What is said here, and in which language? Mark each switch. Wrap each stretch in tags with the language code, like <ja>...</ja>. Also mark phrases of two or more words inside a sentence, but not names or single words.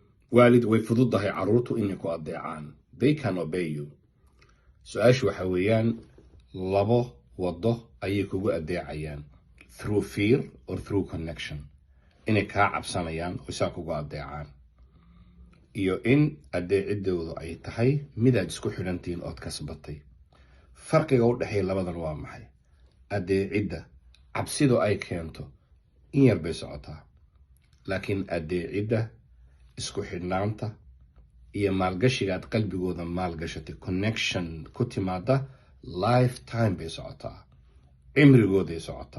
<so>waalid way fududahay caruurtu inay ku adeecaan.</so> <en>They can obey you.</en> <so>Su-aashu waxa weeyaan labo wado ayay kugu adeecayaan,</so> <en>through fear or through connection.</en> <so>Inay kaa cabsanayaan oo saa kugu adeecaan, iyo in adeecidoodu ay tahay mid aad isku xidhantiin ood kasbatay. farqiga u dhexeeya labadan waa maxay? Adeecidda cabsidu ay keento in yar bay socotaa, laakiin adeecidda isku xidhnaanta iyo maalgashiga aad qalbigooda maalgashatay, connection ku timaada, lifetime bay socotaa, cimrigooday socotaa.</so>